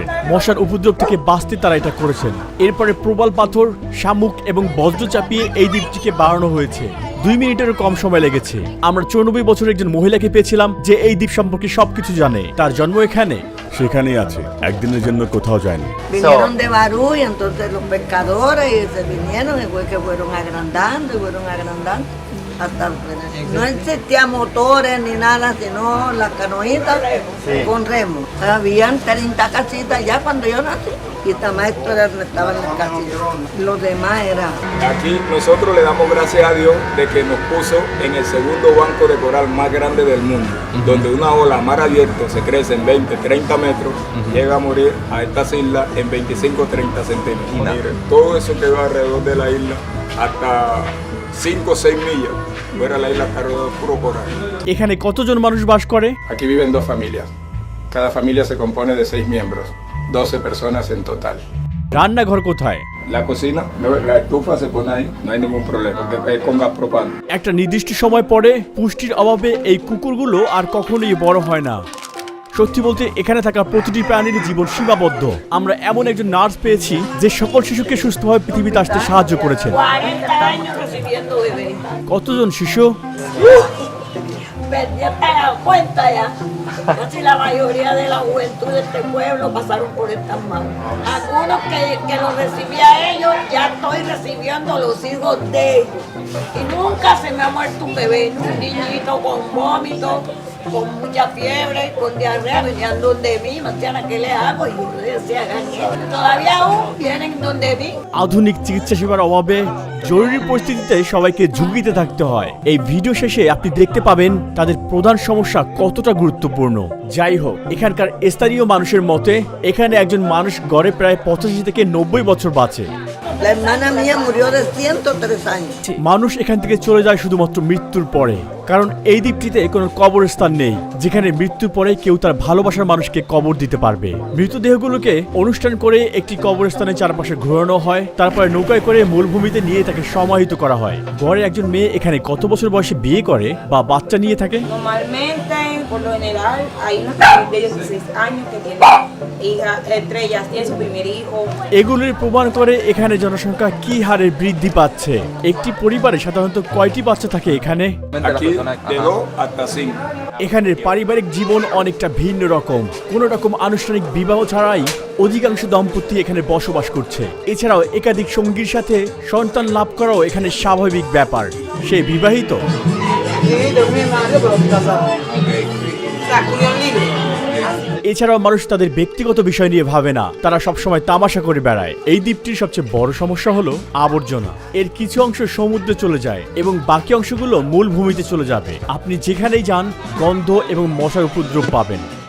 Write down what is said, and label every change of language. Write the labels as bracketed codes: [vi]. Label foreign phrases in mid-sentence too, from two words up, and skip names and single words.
[bn] মশার উপদ্রব থেকে বাঁচতে তারা এটা করেছেন। এরপরে প্রবল পাথর, শামুক এবং বজ্র চাপিয়ে এই দ্বীপটিকে বাড়ানো হয়েছে। 2 মিনিটেরও কম সময় লেগেছে। আমরা 94 বছরের একজন মহিলাকে পেয়েছিলাম যে এই দ্বীপ সম্পর্কে সবকিছু জানে। তার জন্ম এখানে, সেখানেই আছে, একদিনের জন্য কোথাও যায়নি। [es] Vinieron de Barú y entonces los pescadores y se vinieron y fue que fueron agrandando y fueron agrandando. hasta el frente. No existían motores ni nada, sino las canoitas con remo. Habían 30 casitas ya cuando yo nací. Y maestro estaban en las casitas. Los demás eran. Aquí nosotros le damos gracias a Dios de que nos puso en el segundo banco de coral más grande del mundo, donde una ola a mar abierto se crece en 20, 30 metros, llega a morir a estas islas en 25, 30 centímetros. Mire, todo eso quedó alrededor de la isla hasta 5 o 6 millas. Fuera la isla está rodeada de puro coral. [bn] এখানে কতজন মানুষ বাস করে? [es] Aquí viven 2 familias. Cada familia se compone de 6 miembros, 12 personas en total. [bn] রান্নাঘর কোথায়? [es] La cocina, la estufa se pone ahí, no hay ningún problema, porque es con gas propano. [bn] একটা নির্দিষ্ট সময় পরে পুষ্টির অভাবে এই কুকুরগুলো আর কখনোই বড় হয় না। সত্যি বলতে এখানে থাকা প্রতিটি প্রাণীর জীবন সীমাবদ্ধ। আমরা এমন একজন নার্স পেয়েছি যে সকল শিশুকে সুস্থভাবে পৃথিবীতে আসতে সাহায্য করেছেন। [es] 40 años recibiendo bebés. [bn] কতজন শিশু? [es] Ya te das cuenta ya. Casi la mayoría de la juventud de este pueblo pasaron por estas manos. Algunos que los recibí a ellos, ya estoy recibiendo los hijos de ellos. Y nunca se me ha muerto un bebé, un niñito con vómito, con mucha fiebre, con diarrea, venían donde mí, Marciana, ¿qué le hago? Y yo le decía, hagan eso. Todavía aún vienen donde mí. [bn] আধুনিক চিকিৎসা সেবার অভাবে জরুরি পরিস্থিতিতে সবাইকে ঝুঁকিতে থাকতে হয়। এই ভিডিও শেষে আপনি দেখতে পাবেন তাদের প্রধান সমস্যা কতটা গুরুত্বপূর্ণ। যাই হোক, এখানকার স্থানীয় মানুষের মতে এখানে একজন মানুষ গড়ে প্রায় 85 থেকে 90 বছর বাঁচে। [es] La hermana mía murió de 103 años. [bn] মানুষ এখান থেকে চলে যায় শুধুমাত্র মৃত্যুর পরে, কারণ এই দ্বীপটিতে কোনো কবরস্থান নেই যেখানে মৃত্যুর পরে কেউ তার ভালোবাসার মানুষকে কবর দিতে পারবে। মৃতদেহগুলোকে অনুষ্ঠান করে একটি কবরস্থানের চারপাশে ঘোরানো হয়, তারপরে নৌকায় করে মূলভূমিতে নিয়ে তাকে সমাহিত করা হয়। গড়ে একজন মেয়ে এখানে কত বছর বয়সে বিয়ে করে বা বাচ্চা নিয়ে থাকে? [es] Normalmente, por lo general, hay unos de 16 años que tienen hijas, 3 ellas tienen su primer hijo. [bn] এগুলির প্রমাণ করে এখানে জনসংখ্যা কি হারে বৃদ্ধি পাচ্ছে। একটি পরিবারে সাধারণত কয়টি বাচ্চা থাকে এখানে? [es] Aquí de 2 hasta 5. [bn] এখানের পারিবারিক জীবন অনেকটা ভিন্ন রকম। কোনো রকম আনুষ্ঠানিক বিবাহ ছাড়াই অধিকাংশ দম্পতি এখানে বসবাস করছে। এছাড়াও একাধিক সঙ্গীর সাথে সন্তান লাভ করাও এখানে স্বাভাবিক ব্যাপার। সে বিবাহিত, [es] Sí, de un hermano, pero casado. Sacudió el libro. [bn] এছাড়াও মানুষ তাদের ব্যক্তিগত বিষয় নিয়ে ভাবে না, তারা সবসময় তামাশা করে বেড়ায়। এই দ্বীপটির সবচেয়ে বড় সমস্যা হলো আবর্জনা। এর কিছু অংশ সমুদ্রে চলে যায় এবং বাকি অংশগুলো মূল ভূমিতে চলে যাবে। আপনি যেখানেই যান গন্ধ এবং মশার উপদ্রব পাবেন।